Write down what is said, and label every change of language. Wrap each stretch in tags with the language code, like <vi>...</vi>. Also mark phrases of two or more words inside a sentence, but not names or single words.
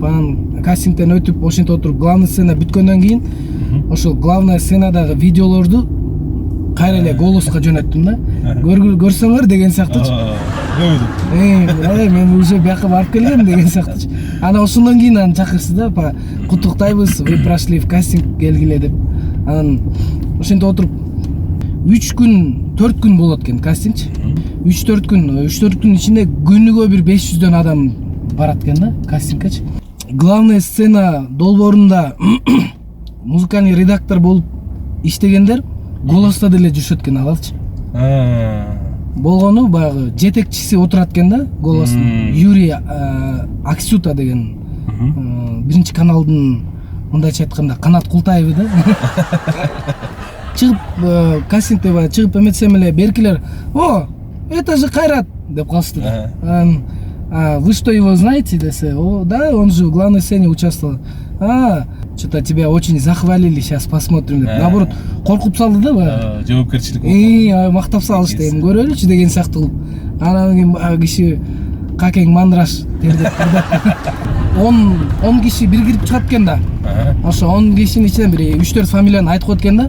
<ky>Анан кастингден өтүп ошентип отуруп</ky> <ru>главная сцена</ru> <ky>бүткөндөн кийин ошол</ky> <ru>главная сценадагы</ru> <ky>видеолорду кайра эле Голоско жөнөттүм да. Көрсөңөр деген сыяктуучу. Мен уже бияка барып келгем деген сыяктуучу. Анан ошондон кийин аны чакырышты да, куттуктайбыз,</ky> <ru>вы прошли в кастинг,</ru> <ky>келгиле деп. Анан ошентип отуруп 3 күн, 4 күн болот экен кастингчи. 3-4 күн ичинде күнүгө бир 500дөн адам барат экен да кастингкечи.</ky> <ru>Главная сцена</ru> <ky>долбоорунда</ky> <ru>музыкальный редактор</ru> <ky>болуп иштегендер Голосто деле жүрүшөт экен аларчы. Болгону баягы жетекчиси отурат экен да Голостун. Юрий Аксюта деген биринчи каналдын мындайча айтканда Канат Култаевы да. Чыгып кастингде чыгып эметсем эле беркилер:</ky> <ru>"О, это же Кайрат"</ru> <ky>деп калышты да.</ky> <ru>Вы что, его знаете? Десе: "О, да, он же в главной сцене участвовал". Что-то тебя очень захвалили, сейчас посмотрим деп.</ru> <ky>Наоборот, коркуп салды да баягы. Жоопкерчилик. Мактап салышты, эми көрөлүчү деген сыяктуу кылып. Анан кийин киши какең мандраш тердеп турду. 10 киши бир кирип чыгат экен да. Ошо 10 кишинин ичинен бир 3-4 фамилияны айтып коет экен да.</ky>